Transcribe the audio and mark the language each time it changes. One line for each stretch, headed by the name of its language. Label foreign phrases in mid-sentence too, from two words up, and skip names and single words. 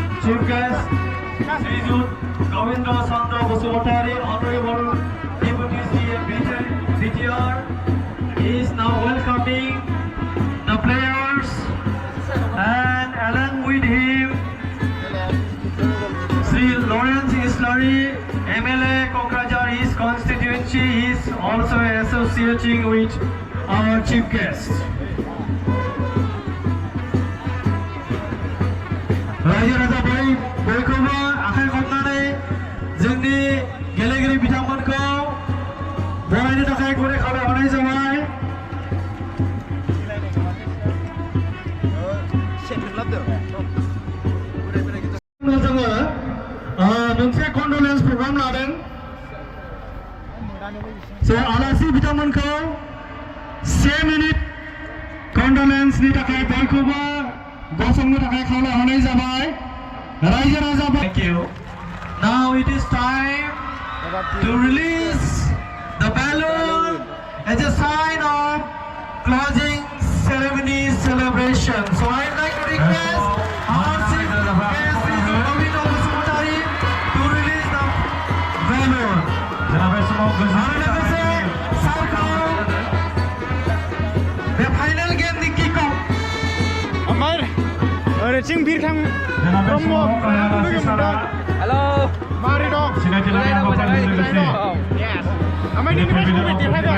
English: chief guest, Srijut Govinda Chandra Basumatari, Honorable Deputy CM BTR, is now welcoming the players, and along with him, Sri Lawrence Islari, MLA Kokrajhar, his constituency, is also associating with our chief guest.
Bodo: रायजो राजा बयखौबो आखाइ खबनानै जोंनि गेलेगिरि बिथांमोनखौ बरायनो थाखाय गुरै खावलायहरनाय जाबाय। जोङो मोनसे कन्डलेन्स प्रग्राम लादों। आलासि बिथांमोनखौ 1 मिनिट कन्डलेन्सनि थाखाय बयखौबो गसंनो थाखाय खावलायहरनाय जाबाय। रायजो राजा
English: Thank you. Now it is time to release the balloon as a sign of closing ceremony celebration. So I'd like to request our chief guest, Sri Govinda Basumatari, to release the balloon.
Bodo: आरो लोगोसे सारखौ बे फाइनाल गेमनि
English: kick off
Bodo: ओरैथिं बिरखां ब्रह्म लोगो मोनदों।
English: Halo.
Bodo: मारै दं?
Indonesian: Silakan
Bodo: ओमफ्राय नोंनिफ्राय बबे देरहागोन?